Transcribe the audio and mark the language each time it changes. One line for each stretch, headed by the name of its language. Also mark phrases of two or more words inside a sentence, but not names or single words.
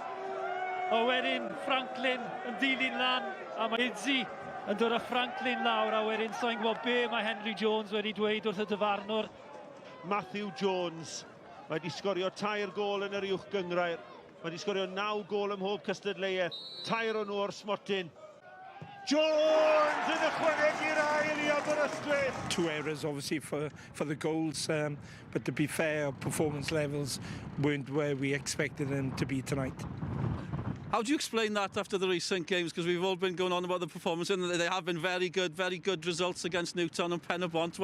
Welsh: O wedyn Franklin yn dilyn lan a mae Izzy yn dod â Franklin lawr a wedyn so'n gwybod be mae Henry Jones wedi dweud wrth y dyfarnwr. Matthew Jones. Mae wedi sgorio 2 gol yn yr uwch gyngrair. Mae wedi sgorio 9 gol ym mhob cystadleuaeth. 2 o'n nhw o'r smotyn. Jones yn ychwanegu'r ail i Aberystwyth.
English: 2 errors obviously for the goals, but to be fair, our performance levels weren't where we expected them to be tonight. How do you explain that after the recent games? Because we've all been going on about the performance and they have been very good results against Newtown and Pen y Bont.